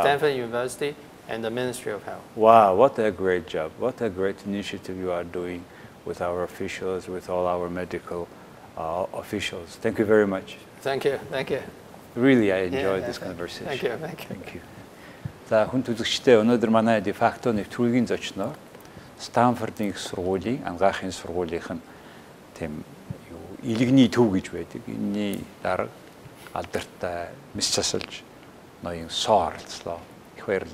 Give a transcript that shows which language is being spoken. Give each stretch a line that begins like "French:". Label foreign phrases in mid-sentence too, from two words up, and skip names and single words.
English: Stanford University and the Ministry of Health. Wow, what a great job. What a great initiative you are doing with our officials, with all our medical officials. Thank you very much. Thank you. Really, I enjoyed this Thank conversation. you. Thank you. Thank you.
Mongolian: За хүн төлөгчтэй өнөөдөр манай Defacto нэвтрүүлгийн зочноор Станфордын Их Сургуулийн ангаахын сургуулийнх нь тийм Элэгний төв гэж байдаг. Энэний дарга алдартай мэс засалж ноён Со оролцлоо.